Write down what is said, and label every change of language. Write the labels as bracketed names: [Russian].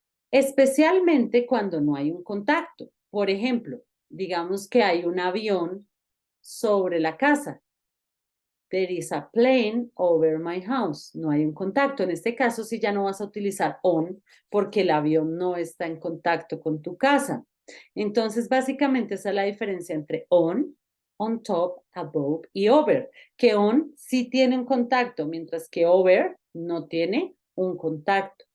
[Spanish] Especialmente cuando no hay un contacto. Por ejemplo, digamos que hay un avión sobre la casa. [English] There is a plane over my house. [Spanish] No hay un contacto. En este caso, sí ya no vas a utilizar on porque el avión no está en contacto con tu casa. Entonces, básicamente esa es la diferencia entre on top, above y over. Que on sí tiene un contacto, mientras que over no tiene un contacto.